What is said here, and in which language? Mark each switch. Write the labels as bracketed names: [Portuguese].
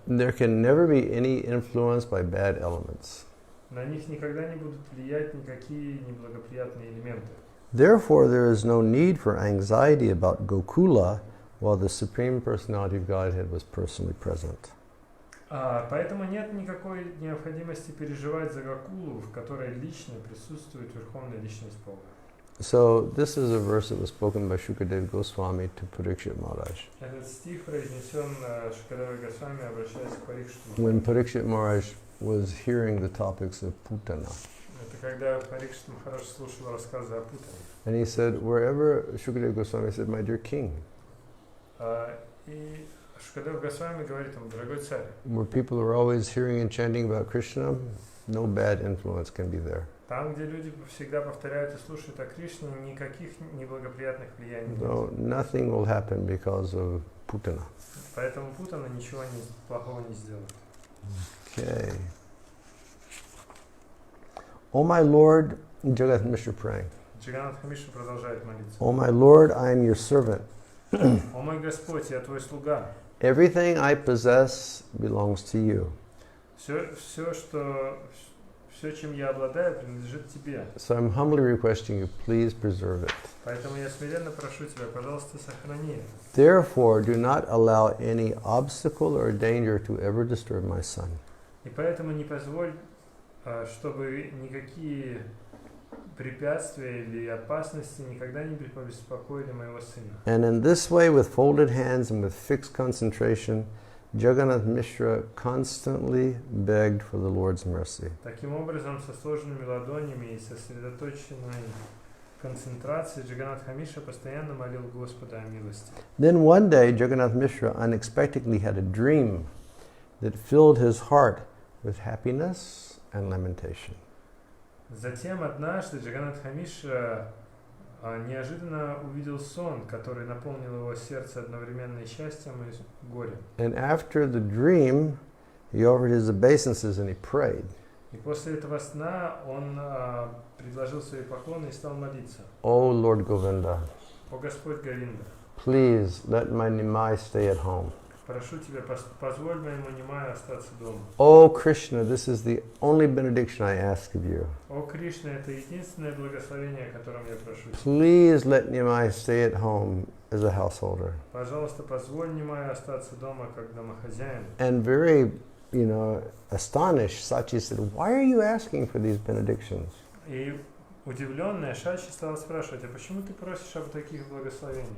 [English] there can never be any influence by bad elements. [Russian] на них никогда не будут влиять никакие неблагоприятные элементы. [English] Therefore, there is no need for anxiety about Gokula while the Supreme Personality of Godhead was personally present. [Russian] Поэтому нет никакой необходимости переживать за Гокулу, в которой лично присутствует Верховная Личность Бога. [English] So this is a verse that was spoken by Shukadeva Goswami to Parikshit Maharaj. [Russian] Этот стих произнесен Шукадевой Госвами, обращаясь к Парикшиту. [English] When Parikshit Maharaj was hearing the topics of Putana. [Russian] Это когда Парикшит Махарадж слушал рассказы о Путане. [English] And he said, wherever Shukadeva Goswami said, my dear king, [Russian] И Шукадев Госвами говорит ему, дорогой царь, [English] where people are always hearing and chanting about Krishna, no bad influence can be there. [Russian] там, где люди всегда повторяют и слушают о Кришне, никаких неблагоприятных влияний [English] No, [Russian] нет. [English] nothing will happen because of Putana. [Russian] Поэтому Путана ничего плохого не сделает. [English] Okay. Oh my Lord, Jagat Mishra praying. [Russian] Джаганат Хамиша продолжает молиться. [English] Oh my Lord, I am your servant. [Russian] О мой Господь, я твой слуга. [English] Everything I possess belongs to you. [Russian] Все, чем я обладаю, принадлежит тебе. [English] So I'm humbly requesting you, please preserve it. [Russian] Поэтому я смиренно прошу тебя, пожалуйста, сохрани это. [English] Therefore, do not allow any obstacle or danger to ever disturb my son. [Russian] И поэтому не позволь, чтобы никакие препятствия или опасности никогда не побеспокоили моего сына. [English] And in this way, with folded hands and with fixed concentration, Jagannath Mishra constantly begged for the Lord's mercy. [Russian] Таким образом, со сложенными ладонями и сосредоточенной концентрацией, Джаганат Хамиша постоянно молил Господа о милости. [English] Then one day, Jagannath Mishra unexpectedly had a dream that filled his heart with happiness and lamentation. [Russian] Затем однажды Джаганат Хамиша неожиданно увидел сон, который наполнил его сердце одновременно и счастьем, и горем. [English] And after the dream, he offered his obeisances and he prayed. [Russian] И после этого сна он предложил свои поклоны и стал молиться. [English] Oh Lord Govinda, [Russian] О Господь Говинда, [English] please let my Nimai stay at home. [Russian] прошу тебя, позволь моему Нимаю остаться дома. [English] Oh Krishna, this is the only benediction I ask of you. [Russian] О Кришна, это единственное благословение, о котором я прошу тебя. [English] Please let Nimai stay at home as a householder. [Russian] Пожалуйста, позволь Нимаю остаться дома как домохозяин. [English] And very, astonished, Sachi said, why are you asking for these benedictions? [Russian] И удивленная Шачи стала спрашивать, а почему ты просишь об таких благословениях?